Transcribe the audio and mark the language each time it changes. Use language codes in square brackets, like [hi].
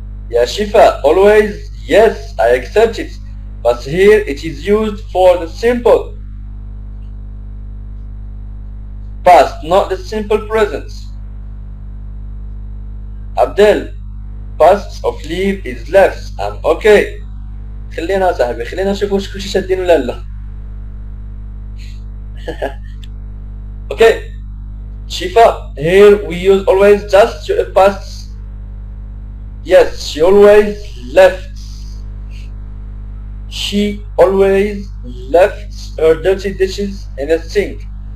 [en] Yeah, Shifa, always, yes, I accept it. But here it is used for the simple past, not the simple present. Abdel, past of leave is left. Okay. [ar] خلينا صاحبي خلينا نشوف واش كلشي شادين ولا لا. [en] Okay. Shifa, here we use always just to a past. Yes, she always left. She always left her dirty dishes in a sink.